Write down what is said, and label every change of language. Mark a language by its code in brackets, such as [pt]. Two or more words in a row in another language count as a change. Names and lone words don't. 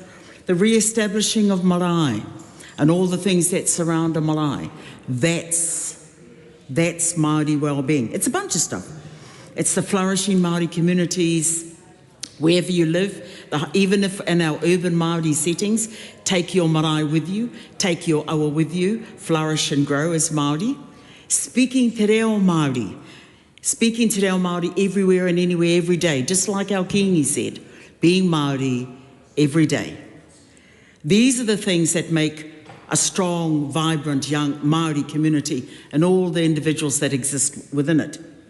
[en] The re-establishing of marae and all the things that surround a marae, that's Māori well-being. It's a bunch of stuff. It's the flourishing Māori communities Wherever you live, even if in our urban Māori settings, take your marae with you, take your awa with you, flourish and grow as Māori. Speaking [mi] te reo Māori [en] everywhere and anywhere, every day, just like our Kingi said, being Māori every day. These are the things that make a strong, vibrant, young Māori community and all the individuals that exist within it.